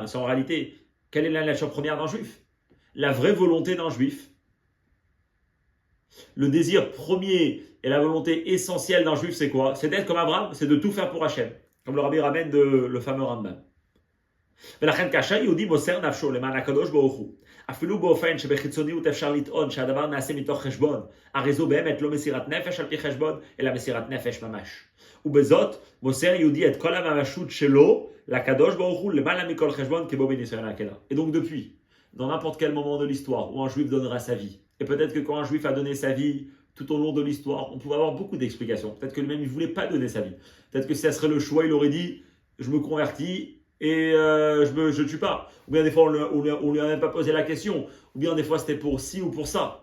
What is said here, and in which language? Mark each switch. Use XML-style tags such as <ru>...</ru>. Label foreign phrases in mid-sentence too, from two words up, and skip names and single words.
<fr>C'est en réalité, quelle est la nature première d'un juif? La vraie volonté d'un juif. Le désir premier et la volonté essentielle d'un juif, c'est quoi? C'est d'être comme Abraham, c'est de tout faire pour Hachem. Comme le Rabbi ramène le fameux Rambam.</fr> <he>אפילו באופן שבחיצוניות אפשר לטעון שהדבר נעשה מתוך חשבון, הרי זו באמת לא מסירת נפש על פי חשבון, אלא מסירת נפש ממש. ובזאת מוסר יהודי את כל הממשות שלו לקדוש ברוך הוא למעלה מכל חשבון כבו בניסיון העקדה.</he> <fr>Et donc depuis, dans n'importe quel moment de l'histoire où un juif donnera sa vie, et peut-être que quand un juif a donné sa vie tout au long de l'histoire, on pouvait avoir beaucoup d'explications. Peut-être que lui-même il ne voulait pas donner sa vie. Peut-être que si ça serait le choix, il aurait dit je me convertis et je tue pas. Ou bien des fois on lui a même pas posé la question. Ou bien des fois c'était pour ci ou pour ça.</fr>